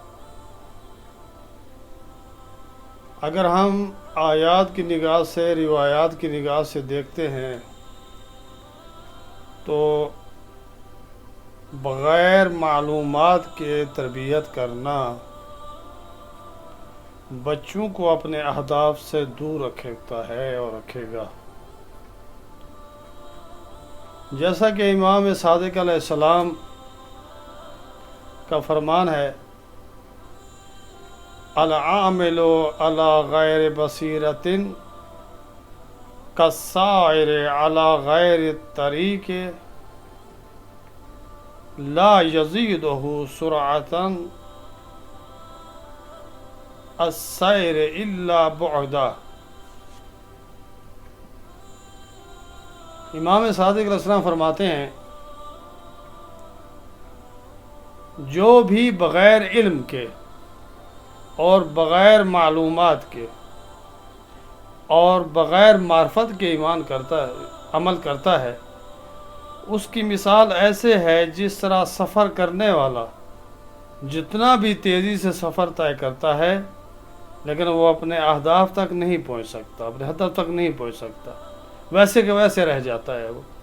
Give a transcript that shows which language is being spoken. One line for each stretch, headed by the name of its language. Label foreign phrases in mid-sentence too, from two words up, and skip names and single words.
Urdu: اگر ہم آیات کی نگاہ سے، روایات کی نگاہ سے دیکھتے ہیں تو بغیر معلومات کے تربیت کرنا بچوں کو اپنے اہداف سے دور رکھتا ہے اور رکھے گا۔ جیسا کہ امام صادق
Arabic: علیہ السلام
Urdu: کا فرمان ہے،
Arabic: العامل علی غیر بصیرۃ کالسائر علی غیر الطریق لا یزیدہ سرعۃ السیر الا بعدا۔
Urdu: امام صادق
Arabic: علیہ السلام
Urdu: فرماتے ہیں، جو بھی بغیر علم کے اور بغیر معلومات کے اور بغیر معرفت کے عمل کرتا ہے، اس کی مثال ایسے ہے جس طرح سفر کرنے والا جتنا بھی تیزی سے سفر طے کرتا ہے لیکن وہ اپنے اہداف تک نہیں پہنچ سکتا، اپنے ہدف تک نہیں پہنچ سکتا، ویسے کہ ویسے رہ جاتا ہے وہ۔